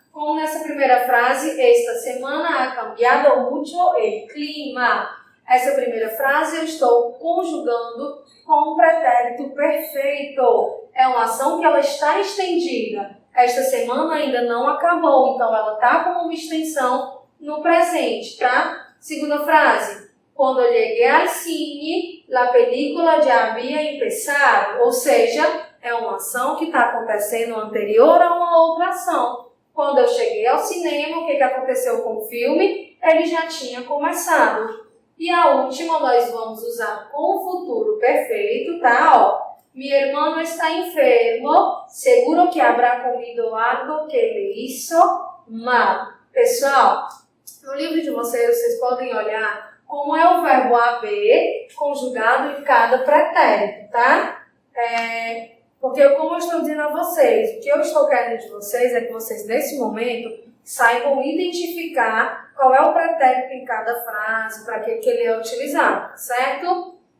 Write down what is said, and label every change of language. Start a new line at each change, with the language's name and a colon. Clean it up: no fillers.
Portuguese: Como nessa primeira frase,
Spanish: esta semana ha cambiado mucho el clima.
Portuguese: Essa primeira frase eu estou conjugando com o pretérito perfeito. É uma ação que ela está estendida. Esta semana ainda não acabou, então ela está com uma extensão no presente, tá? Segunda frase. Quando
Spanish: llegué al cine, la película ya había empezado.
Portuguese: Ou seja, é uma ação que está acontecendo anterior a uma outra ação. Quando eu cheguei ao cinema, o que aconteceu com o filme? Ele já tinha começado. E a última nós vamos usar com o futuro perfeito, tá?
Spanish: Ó, mi hermano está enfermo, seguro que habrá comido algo que le hizo mal.
Portuguese: Pessoal, no livro de vocês podem olhar como é o verbo haver conjugado em cada pretérito, tá? Porque como eu estou dizendo a vocês, o que eu estou querendo de vocês é que vocês, nesse momento, saibam identificar qual é o pretérito em cada frase, para que ele é utilizado, certo?